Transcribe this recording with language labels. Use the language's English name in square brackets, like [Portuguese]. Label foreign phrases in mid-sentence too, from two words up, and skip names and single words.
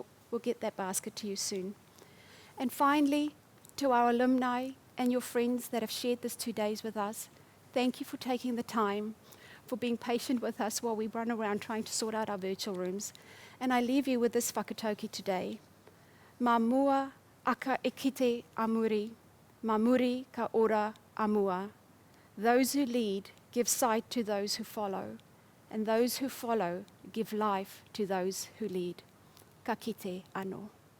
[English] We'll get that basket to you soon. And finally, to our alumni and your friends that have shared this 2 days with us, thank you for taking the time, for being patient with us while we run around trying to sort out our virtual rooms. And I leave you with this whakatauki today. [Māori] Ma mua aka e kite amuri, ma muri ka ora amua. [English] Those who lead give sight to those who follow, and those who follow give life to those who lead. [Māori] Ka kite anō.